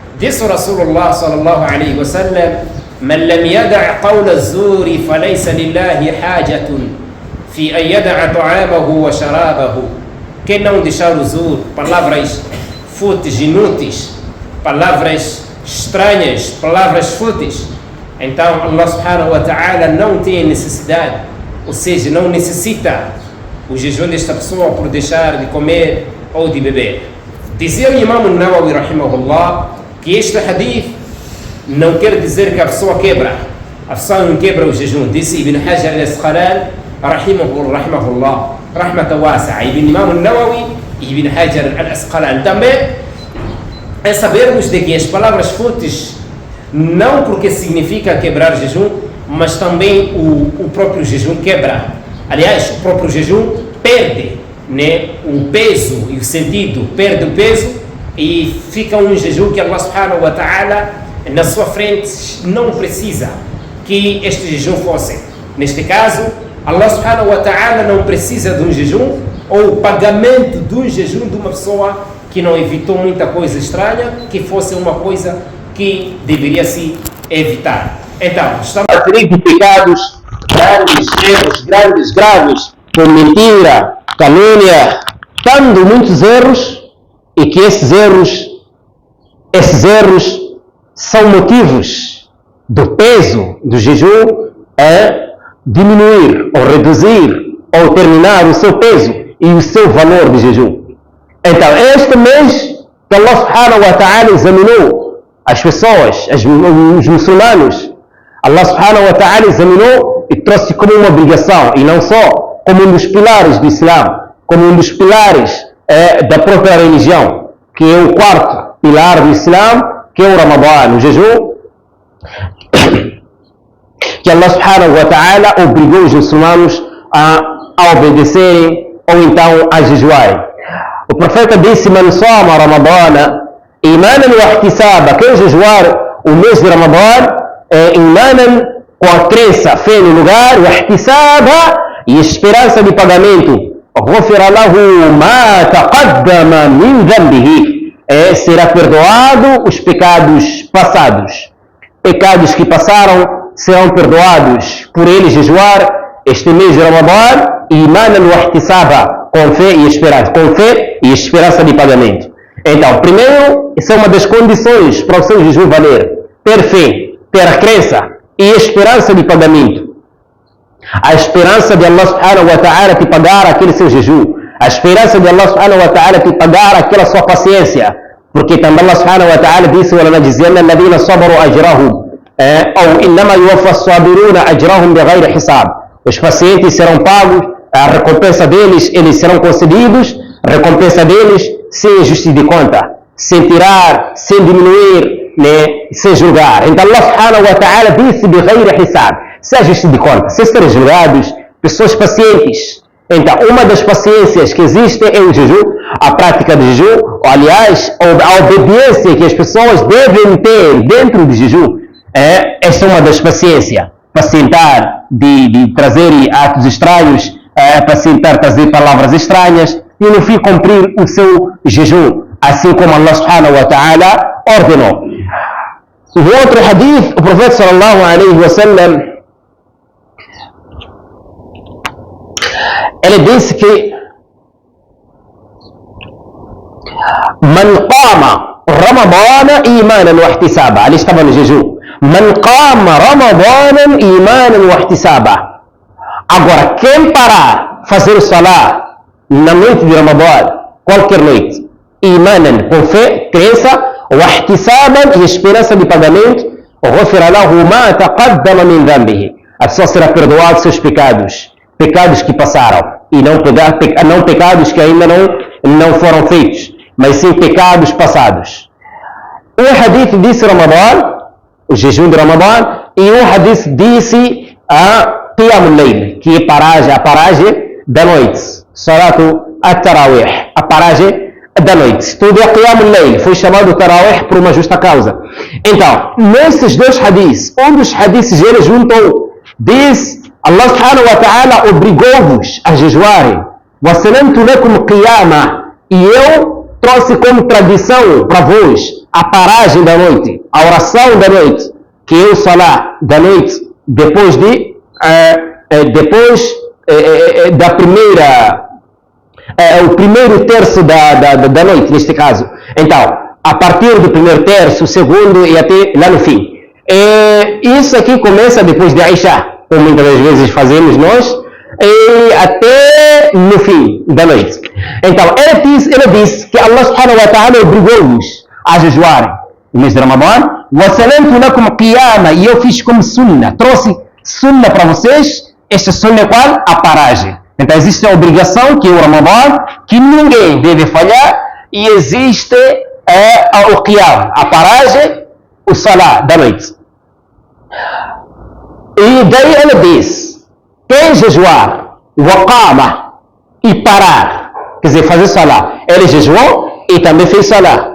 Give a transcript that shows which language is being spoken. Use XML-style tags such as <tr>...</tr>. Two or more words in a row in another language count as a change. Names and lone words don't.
<pt>Disse o</pt> <ar>رسول الله صلى الله عليه وسلم: "من لم يدع قول الزور فليس لله حاجة في أن يدع طعامه وشرابه."</ar> <pt>Quem não deixar o zur, palavras fúteis, inúteis, palavras estranhas, palavras fúteis, então</pt> <ar>الله سبحانه وتعالى</ar> <pt>não tem necessidade, ou seja, não necessita o jejum desta pessoa por deixar de comer ou de beber. Dizia o Imam Nawawi rahimahullah que este hadith não quer dizer que a pessoa quebra, a pessoa não quebra o jejum. Disse Ibn Hajar al-Asqalani rahimahullah,</pt> <ar>رحمة واسعة.</ar> <pt>Imam Nawawi e Ibn Hajar al-Asqalani também é sabermos de que as palavras fúteis não porque significa quebrar jejum, mas também o próprio jejum quebra. Aliás, o próprio jejum perde, né, o peso e o sentido, perde o peso e fica um jejum que</pt> <ar>الله سبحانه وتعالى</ar> <pt>na sua frente não precisa que este jejum fosse. Neste caso,</pt> <ar>الله سبحانه وتعالى</ar> <pt>não precisa de um jejum ou o pagamento de um jejum de uma pessoa que não evitou muita coisa estranha, que fosse uma coisa que deveria se evitar. Então, estamos a ter de pecados grandes, erros, grandes, graves, por mentira, calúnia, tanto muitos erros, e que esses erros são motivos do peso do jejum a diminuir, ou reduzir, ou terminar o seu peso e o seu valor de jejum. Então, este mês que</pt> <ar>الله سبحانه وتعالى</ar> <pt>examinou as pessoas, os muçulmanos,</pt> <ar>الله سبحانه و</ar> <pt>ta'ala examinou e trouxe como uma obrigação, e não só como um dos pilares do Islã, como um dos pilares da própria religião, que é o quarto pilar do Islã, que é o Ramadã, o jejum, que</pt> <ar>الله سبحانه وتعالى</ar> <pt>obrigou os muçulmanos a obedecerem ou então a jejuarem. O profeta disse:</pt> <ar>"من صام رمضان إيمانا واحتسابا",</ar> <pt>quem jejuar o mês de Ramadã imanan, com a crença, fé no lugar,</pt> <ar>واحتسابا,</ar> <pt>e esperança de pagamento,</pt> <ar>غفر له ما تقدم من ذنبه,</ar> <pt>será perdoado os pecados passados. Pecados que passaram serão perdoados por ele jejuar este mês de Ramadã,</pt> <ar>إيمانا واحتسابا,</ar> <pt>com fé e esperança de pagamento. Então, primeiro, essa é uma das condições para o seu jejum valer: ter fé, ter a crença e esperança de pagamento. A esperança de</pt> <ar>الله سبحانه وتعالى</ar> <pt>te pagar aquele seu jejum, a esperança de</pt> <ar>الله سبحانه وتعالى</ar> <pt>te pagar aquela sua paciência, porque também</pt> <ar>الله سبحانه وتعالى</ar> <pt>disse:</pt> <ar>وَلَنَجْزِيَنَّ الَّذِينَ صَبَرُوا أَجْرَهُمْ أو إنما يوفى الصابرون أجرهم بغير حساب.</ar> <pt>Os pacientes serão pagos, a recompensa deles, eles serão concedidos, a recompensa deles sem ajuste de conta, sem tirar, sem diminuir, né, sem julgar. Então</pt> <ar>الله سبحانه وتعالى</ar> <pt>disse:</pt> <ar>بغير حساب,</ar> <pt>sem ajuste de conta, sem serem julgados, pessoas pacientes. Então, uma das paciências que existe é o jejum, a prática do jejum, ou, aliás, a obediência que as pessoas devem ter dentro do jejum. Esta é uma das paciências. Pacientar de trazer atos estranhos, pacientar trazer palavras estranhas, e no fim cumprir o seu jejum, assim como</pt> <ar>الله سبحانه وتعالى</ar> <pt>ordenou. No outro hadith, o profeta</pt> <ar>صلى الله عليه وسلم,</ar> <pt>ele disse que</pt> <ar>من قام رمضان إيمانا واحتسابا,</ar> <pt>ali estava no jejum,</pt> <ar>من قام رمضان إيمانا واحتسابا.</ar> <pt>Agora, quem parar fazer o salah na noite de Ramadã, qualquer noite, imanan, com fé, crença,</pt> <ar>واحتسابا,</ar> <pt>e esperança de pagamento,</pt> <ar>غفر له ما تقدم من ذنبه,</ar> <pt>a pessoa será perdoada dos seus pecados, pecados que passaram, e não pecados que ainda não foram feitos, mas sim pecados passados. Um hadith disse Ramadã, o jejum de Ramadã, e um hadith disse a</pt> <ar>قيام الليل,</ar> <pt>que é a paragem da noite,</pt> <ar>صلاة التراويح,</ar> <pt>a paragem da noite. Tudo é</pt> <ar>قيام الليل,</ar> <pt>foi chamado Tarawih por uma justa causa. Então, nesses dois hadiths, um dos hadiths ele juntou, diz:</pt> <ar>الله سبحانه وتعالى</ar> <pt>obrigou-vos a jejuarem,</pt> <ar>وَسَلَمْتُ لَكُمْ قِيَامًا,</ar> <pt>e eu trouxe como tradição para vós a paragem da noite, a oração da noite, que é o Salah da noite, depois da primeira, o primeiro terço da noite, neste caso. Então, a partir do primeiro terço, o segundo e até lá no fim. Isso aqui começa depois de Aisha, como muitas das vezes fazemos nós, e até no fim da noite. Então, ele disse que</pt> <ar>الله سبحانه وتعالى</ar> <pt>obrigou-nos a jejuarem no mês de Ramadã.</pt> <ar>وَسَلَمْتُ لَكُمْ قِيَامًا,</ar> <pt>e eu fiz como sunnah, trouxe sunnah para vocês. Este sunnah é qual? A paragem. Então, existe a obrigação, que é o Ramadã, que ninguém deve falhar, e existe o qiyam, a paragem, o salah da noite. E daí ele diz, quem jejuar, waqama, e parar, quer dizer, fazer salah, ele jejuou e também fez salah.</pt>